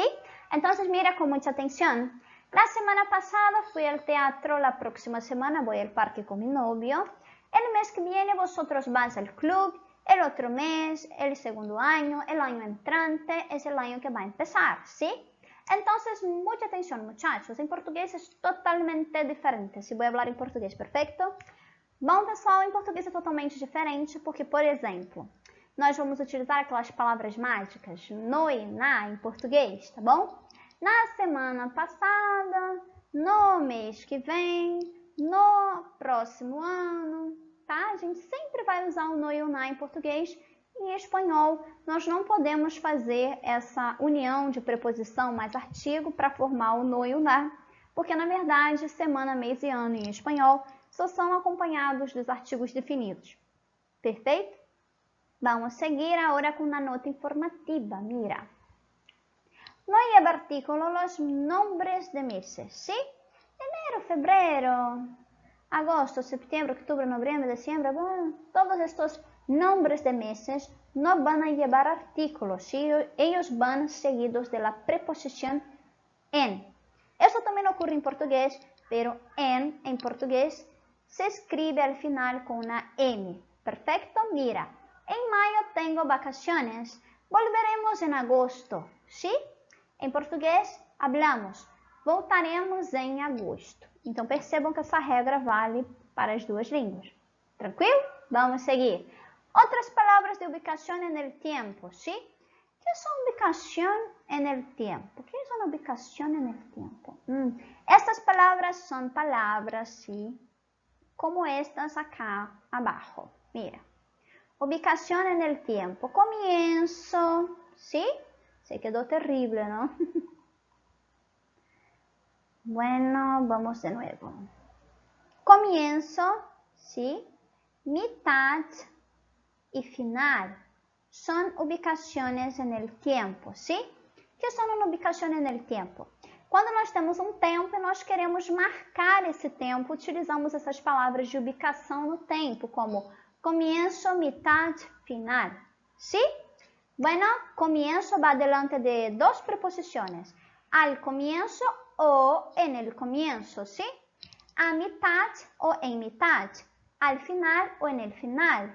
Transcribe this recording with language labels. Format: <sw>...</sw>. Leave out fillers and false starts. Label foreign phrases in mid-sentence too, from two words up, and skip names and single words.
<es>Entonces mira con mucha atención. La semana pasada fui al teatro, la próxima semana voy al parque con mi novio. El mes que viene vosotros vais al club, el otro mes, el segundo año, el año entrante es el año que va a empezar, ¿sí? Entonces, mucha atención, muchachos. En portugués es totalmente diferente. Se voy a hablar</es> <pt>em português, perfeito? Bom, pessoal, em português é totalmente diferente porque, por exemplo, nós vamos utilizar aquelas palavras mágicas no e na em português, tá bom? Na semana passada, no mês que vem, no próximo ano, tá? A gente sempre vai usar o no e o na em português. Em espanhol, nós não podemos fazer essa união de preposição mais artigo para formar o no e o na, porque, na verdade, semana, mês e ano em espanhol só são acompanhados dos artigos definidos. Perfeito? Vamos seguir agora com uma nota informativa. Mira.</pt> <es>No lleva artículo los nombres de meses, ¿sí? Enero, febrero, agosto, septiembre, octubre, noviembre, diciembre, bueno, todos estos nombres de meses no van a llevar artículos, ¿sí? Ellos van seguidos de la preposición en. Eso también ocurre en portugués, pero en portugués se escribe al final con una M. Perfecto, mira, en mayo tengo vacaciones, volveremos en agosto, ¿sí?</es> <pt>Em português, hablamos, voltaremos em agosto. Então, percebam que essa regra vale para as duas línguas. Tranquilo? Vamos seguir. Outras palavras de ubicação</pt> <es>en el tiempo, ¿sí? ¿Qué es ubicación en el tiempo? ¿Qué es una ubicación en el tiempo?</es> <pt>Estas palavras são palavras,</pt> <es>¿sí? Como estas acá abajo. Mira. Ubicación en el tiempo. Comienzo, ¿sí? Se quedó terrible, ¿no? Bueno, vamos de nuevo. Comienzo, ¿sí? Mitad y final. Son ubicaciones en el tiempo, ¿sí? ¿Qué son una ubicación en el tiempo?</es> <pt>Quando nós temos um tempo e nós queremos marcar esse tempo, utilizamos essas palavras de ubicação no tempo,</pt> <es>como comienzo, mitad, final, ¿sí? Bueno, comienzo va delante de dos preposiciones, al comienzo o en el comienzo, ¿sí? A mitad o en mitad, al final o en el final.</es>